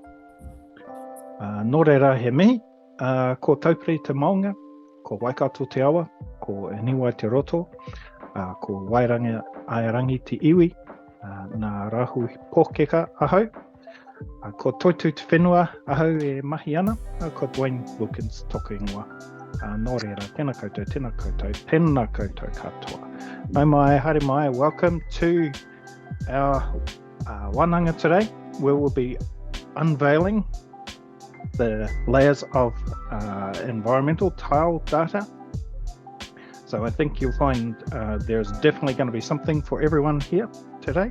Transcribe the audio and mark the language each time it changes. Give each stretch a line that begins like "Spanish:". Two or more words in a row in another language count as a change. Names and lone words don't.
Māori: Nō reira he mihi, ko taupiri te maunga, ko Waikato te awa, ko Whenua te roto, ko Wairanga Airangi te iwi, nā rahu pōkeka ahau, ko Toitu te whenua ahau e mahi ana, ko Dwayne Wilkins toku ingoa. Nō reira, tēnā koutou, tēnā koutou katoa. Nau mai, haere mai,
English: welcome to our wānanga today, where we'll be unveiling the layers of environmental tile data. So I think you'll find there's definitely going to be something for everyone here today.